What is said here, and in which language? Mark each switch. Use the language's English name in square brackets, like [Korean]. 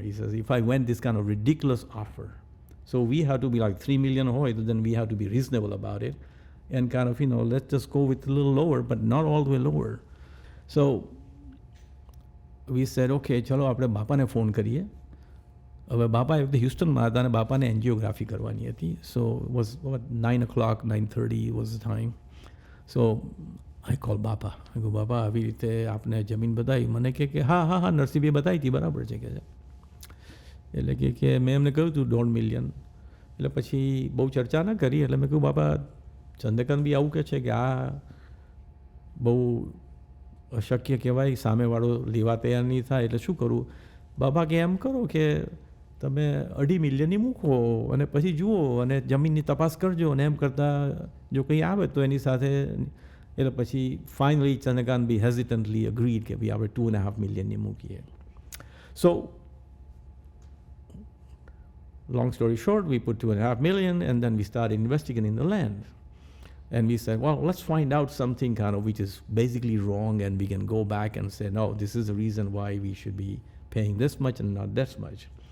[English] He says, if I went this kind of ridiculous offer. So we have to be like 3 million hoy, then we have to be reasonable about it and kind of, let's just go with a little lower, but not all the way lower. So we said, okay, [Gujarati] chalo આપણે બાપાને phone કરીએ. હવે બાપા એ વખતે હ્યુસ્ટનમાં હતા અને બાપાને angiography કરવાની હતી. [English] So was 9:00, 9:30 was the time. So I call [Gujarati] બાપા. બાપા આવી રીતે આપને જમીન બતાવી. મને કહે કે હા નરસિંહભાઈ બતાવી હતી બરાબર છે કે છે. એટલે કે મેં એમને કહ્યું હતું 1.5 million. એટલે પછી બહુ ચર્ચા ના કરી. એટલે મેં કહ્યું બાપા ચંદ્રકાંત આવું કહે છે કે આ બહુ અશક્ય કહેવાય, સામેવાળો લેવા તૈયાર નહીં થાય, એટલે શું કરું? બાપા કે એમ કરો કે તમે 2.5 million મૂકો અને પછી જુઓ અને જમીનની તપાસ કરજો અને એમ કરતાં જો કંઈ આવે તો એની સાથે. એટલે પછી ફાઇનલી ચંદ્રકાંત [English] hesitantly agreed [Gujarati] કે ભાઈ આપણે 2.5 million મૂકીએ. [English] So long story short, we put 2.5 million and then we started investigating the land. And we said, well, let's find out something kind of which is basically wrong and we can go back and say, no, this is the reason why we should be paying this much and not this much.